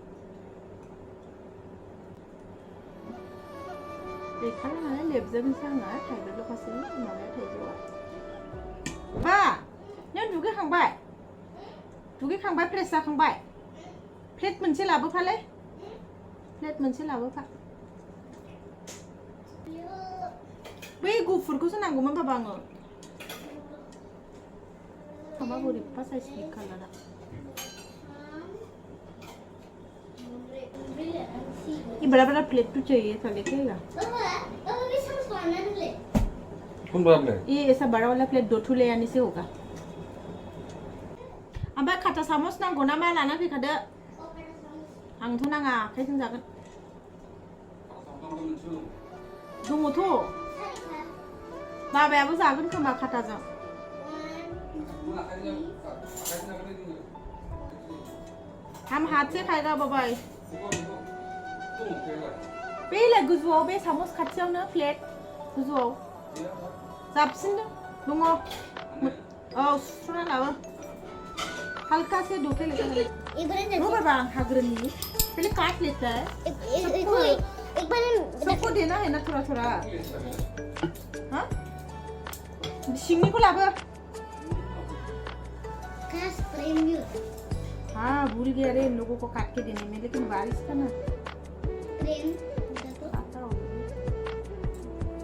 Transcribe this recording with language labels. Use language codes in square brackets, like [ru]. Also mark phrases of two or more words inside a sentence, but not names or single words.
[brx] गैखाला नालाय लेबजोबनोसै आङो थाइब्रैल'खासै माबाया थाइजौआ बा नों दुगैखांबाय फ्रेस जाखांबाय प्लेट मोनसे लाबोफालै प्लेट मोनसे लाबोफा बै गुफुरखौसो नांगौमोन बाबा आङो माबा बोरैबा साइसनि कालारा [hi] ये बड़ा प्लेट तो चाहिए था लेके आएगा कौन बड़ा प्लेट ये ऐसा बड़ा वाला प्लेट 2 ठो ले आने से होगा [brx] ओमफ्राय खाथा सामस नांगौ ना मा लाना फैखादो आंथ' नाङा आखाइजों जागोन दङथ' बाबायाबो जागोन खोमा खाथाजों [hi] हम हाथ से खाएगा [brx] बाबाय बेलाय गोजौआव बे सामस खाथियावनो प्लेट गोजौआव जाबसिनदों दङ औ सुस्र'ना लाबो [hi] हल्का से दो के लेकर [brx] नो बाबा हाग्रनी [hi] पहले काट लेता है एक बार सबको देना है ना थोड़ा थोड़ा हाँ सिंगनी को लाबो हाँ भूल गया रे इन लोगों को काट के देने में लेकिन बारिश का ना